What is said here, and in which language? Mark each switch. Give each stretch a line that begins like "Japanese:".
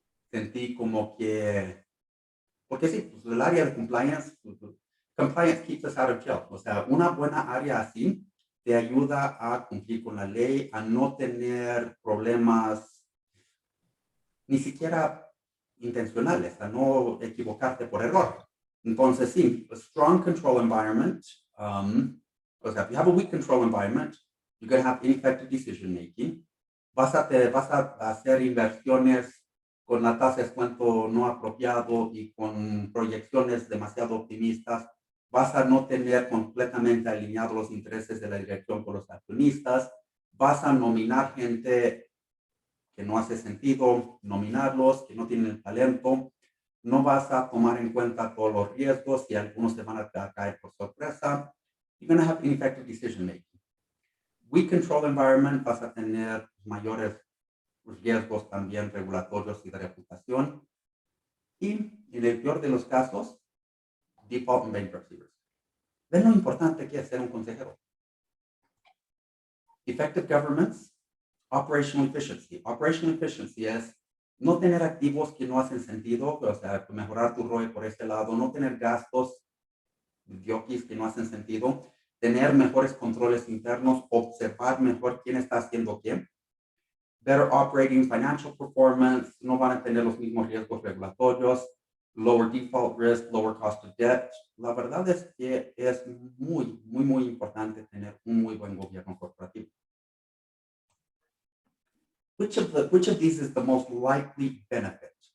Spanish: Sentí como que, porque sí, pues el área de compliance,
English: compliance keeps us out of jail.
Spanish: O sea, una buena área así te ayuda a cumplir con la ley, a no tener problemas ni siquiera intencionales, a no equivocarte por error. Entonces, sí,
English: a strong control environment,
Spanish: o sea,
English: if you have a weak control environment, you're going to have ineffective decision making.
Spanish: Vas a hacer inversiones con la tasa de descuento no apropiado y con proyecciones demasiado optimistas. Vas a no tener completamente alineados los intereses de la dirección con los accionistas. Vas a nominar gente que no hace sentido nominarlos, que no tienen el talento. No vas a tomar en cuenta todos los riesgos y algunos te van a caer por sorpresa.
English: You're going to have ineffective decision making. Weak control environment,
Spanish: vas a tener mayores riesgos también regulatorios y de reputación. Y en el peor de los casos,
English: default and bankruptcy risk.
Spanish: ¿Ven lo importante que es ser un consejero?
English: Effective governance, operational efficiency. Operational efficiency
Spanish: es no tener activos que no hacen sentido, o sea, mejorar tu ROE por este lado, no tener gastos diokis que no hacen sentido, tener mejores controles internos, observar mejor quién está haciendo qué.
English: Better operating financial performance,
Spanish: no van a tener los mismos riesgos regulatorios,
English: lower default risk, lower cost of debt.
Spanish: La verdad es que es muy, muy, muy importante tener un muy buen gobierno corporativo.
English: Which of these is the most likely benefit?